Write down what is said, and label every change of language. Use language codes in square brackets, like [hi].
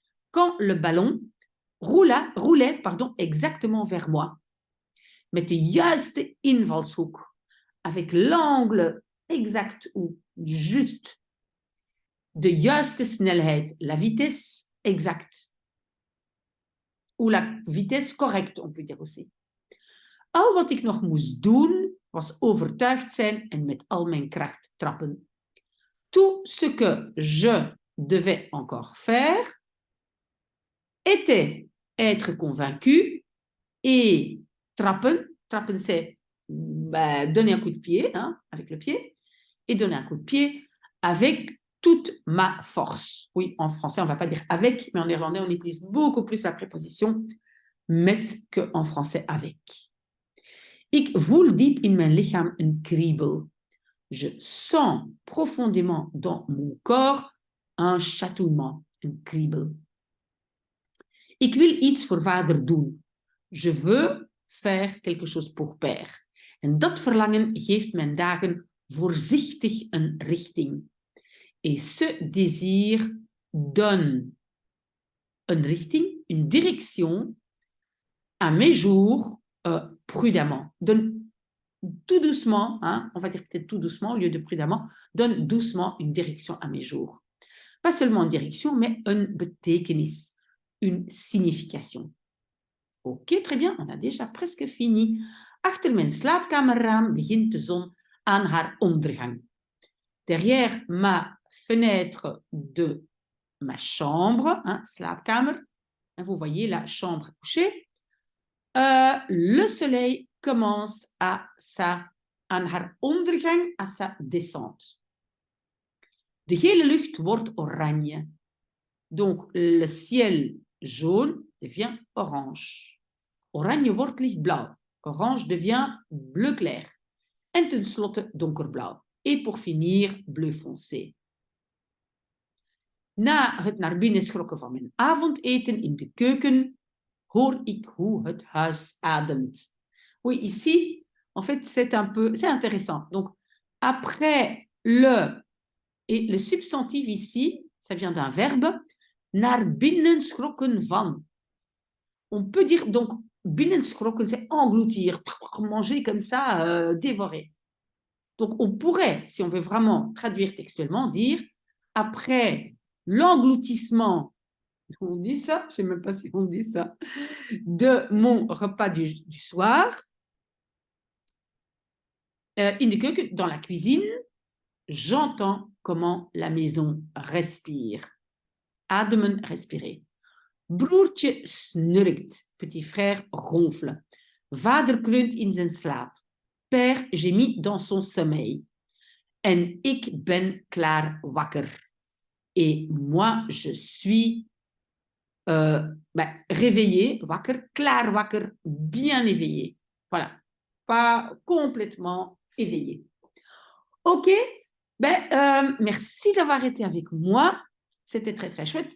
[fr] Quand le ballon roulait exactement vers moi. [nl] Met de juiste invalshoek. [fr] Avec l'angle exact ou juste. [nl] De juiste snelheid. [fr] La vitesse exacte. Ou la vitesse correcte, on peut dire aussi. [nl] Al wat ik nog moest doen, was overtuigd zijn en met al mijn kracht trappen. [fr] Tout ce que je devais encore faire était être convaincu et trappen, c'est donner un coup de pied, hein, avec le pied, et donner un coup de pied avec toute ma force. Oui, en français, on ne va pas dire avec, mais en néerlandais, on utilise beaucoup plus la préposition met qu'en français avec. [nl] Ik voel diep in mijn lichaam een kriebel. [fr] Je sens profondément dans mon corps un chatouillement, [nl] een kriebel. Ik wil iets voor vader doen. [fr] Je veux faire quelque chose pour père. [nl] En dat verlangen geeft mijn dagen voorzichtig een richting. [fr] Et ce désir donne une richting, une direction à mes jours prudemment. Donne tout doucement, hein, on va dire peut-être tout doucement au lieu de prudemment, donne doucement une direction à mes jours. Pas seulement une direction, mais [nl] een betekenis, [fr] une signification. Ok, très bien, on a déjà presque fini. [nl] Achter mijn slaapkamerraam begint de zon aan haar ondergang. [fr] Derrière ma fenêtre de ma chambre, hein, slaapkamer, vous voyez la chambre à coucher, le soleil commence à [nl] aan haar ondergang, [fr] à sa descente. [nl] De hele lucht wordt oranje. [fr] Donc, le ciel jaune devient orange. [nl] Oranje wordt lichtblauw. [fr] Orange devient bleu clair. [nl] En tenslotte donkerblauw. [fr] Et pour finir, bleu foncé. [nl] Na het naar binnen schrokken van mijn avondeten in de keuken, hoor ik hoe het huis ademt. [fr] Oui, ici, en fait, c'est intéressant. Donc, après le, et le substantif ici, ça vient d'un verbe, [nl] naar binnen schrokken van. [fr] On peut dire, donc, [nl] binnen schrokken, [fr] c'est engloutir, manger comme ça, dévorer. Donc, on pourrait, si on veut vraiment traduire textuellement, dire, après l'engloutissement, on dit ça, je ne sais même pas si on dit ça, de mon repas du soir, [nl] in de keuken, [fr] dans la cuisine, j'entends comment la maison respire. Ademen, respirer. [nl] Broertje snurkt, [fr] petit frère ronfle. [nl] Vader kreunt in zijn slaap. [fr] Père gémit dans son sommeil. [nl] En ik ben klaar wakker. [fr] Et moi, je suis réveillé, wakker, [nl] klaar wakker, [fr] bien éveillé. Voilà, pas complètement éveillé. Ok, merci d'avoir été avec moi. C'était très, très chouette.